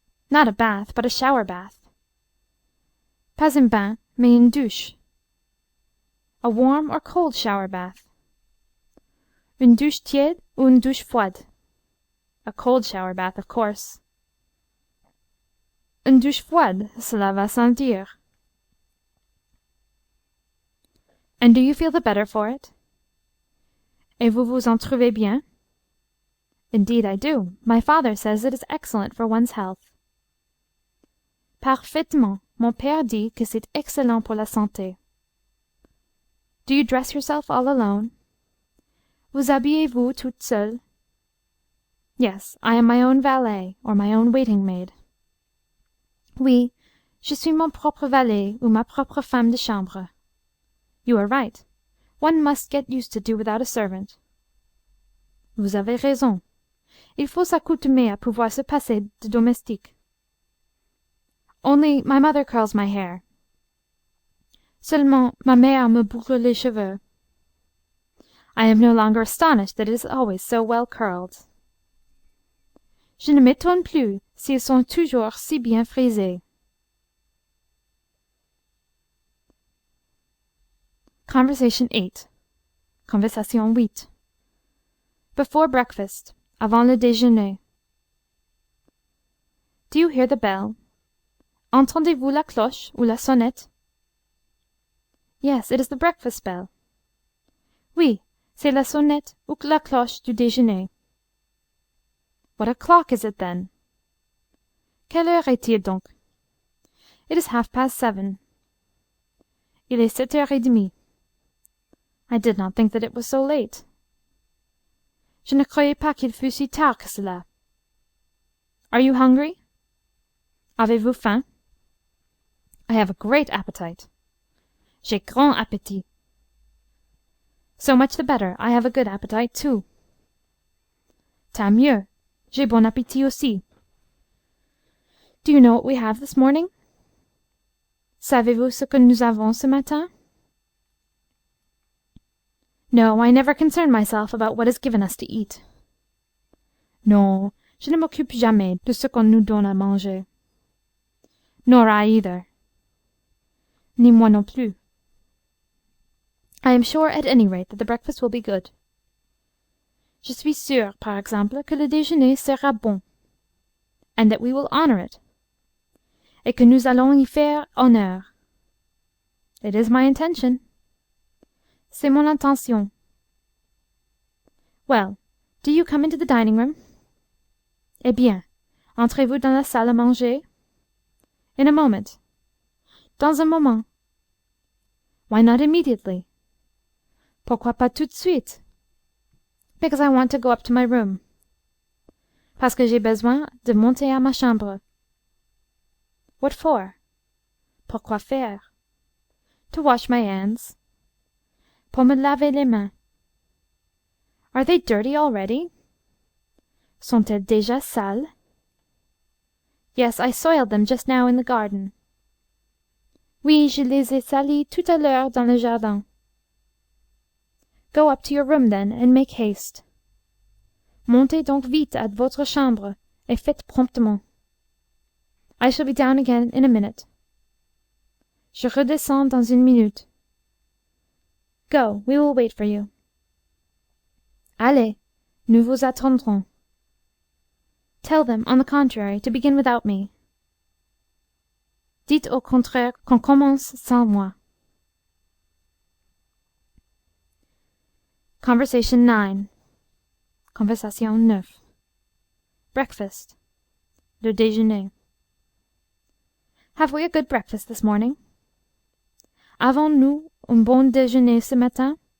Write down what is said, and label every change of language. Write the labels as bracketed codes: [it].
[en] Not a bath, but a shower bath. [fr] Pas un bain, mais une douche. [en] A warm or cold shower bath. [fr] Une douche tiède ou une douche froide? [en] A cold shower bath, of course. [fr] Une douche froide, cela va sans dire. [en] And do you feel the better for it? [fr] Et vous vous en trouvez bien? [en] Indeed I do. My father says it is excellent for one's health. [fr] Parfaitement. Mon père dit que c'est excellent pour la santé. [en] Do you dress yourself all alone? [fr] Vous habillez-vous toute seule? [en] Yes, I am my own valet, or my own waiting-maid. [fr] Oui, je suis mon propre valet ou ma propre femme de chambre. [en] You are right. One must get used to do without a servant. [fr] Vous avez raison. Il faut s'accoutumer à pouvoir se passer de domestique. [en] Only my mother curls my hair. [fr] Seulement, ma mère me boucle les cheveux. [en] I am no longer astonished that it is always so well curled. [fr] Je ne m'étonne plus s'ils sont toujours si bien frisés. [en] Conversation 8. Conversation 8. Before breakfast, [fr] avant le déjeuner. [en] Do you hear the bell? [fr] Entendez-vous la cloche ou la sonnette? [en] Yes, it is the breakfast bell. [fr] Oui, c'est la sonnette ou la cloche du déjeuner. [en] What o'clock is it then? [fr] Quelle heure est-il donc? [en] It is 7:30. [fr] Il est 7:30. [en] I did not think that it was so late. [fr] Je ne croyais pas qu'il fût si tard que cela. [en] Are you hungry? [fr] Avez-vous faim? [en] I have a great appetite. [fr] J'ai grand appétit. [en] So much the better. I have a good appetite too. [fr] Tant mieux. J'ai bon appétit aussi. [en] Do you know what we have this morning? [fr] Savez-vous ce que nous avons ce matin? [en] No, I never concern myself about what is given us to eat. [fr] Non, je ne m'occupe jamais de ce qu'on nous donne à manger. [en] Nor I either. [fr] Ni moi non plus. [en] I am sure, at any rate, that the breakfast will be good. [fr] Je suis sûre, par exemple, que le déjeuner sera bon, [en] and that we will honor it, [fr] et que nous allons y faire honneur. [en] It is my intention. [fr] C'est mon intention. [en] Well, do you come into the dining-room? [fr] Eh bien, entrez-vous dans la salle à manger? [en] In a moment. [fr] Dans un moment. [en] Why not immediately? [fr] Pourquoi pas tout de suite? [en] Because I want to go up to my room. [fr] Parce que j'ai besoin de monter à ma chambre. [en] What for? [fr] Pourquoi faire? [en] To wash my hands. [fr] Pour me laver les mains. [en] Are they dirty already? [fr] Sont-elles déjà sales? [en] Yes, I soiled them just now in the garden. [fr] Oui, je les ai salies tout à l'heure dans le jardin. [en] Go up to your room, then, and make haste. [fr] Montez donc vite à votre chambre, et faites promptement. [en] I shall be down again in a minute. [fr] Je redescends dans une minute. [en] Go, we will wait for you. [fr] Allez, nous vous attendrons. [en] Tell them, on the contrary, to begin without me. [fr] Dites au contraire qu'on commence sans moi. [en] Conversation 9. Conversation 9. Breakfast. [fr] Le déjeuner. [en] Have we a good breakfast this morning? [fr] Avons-nous un bon déjeuner ce matin?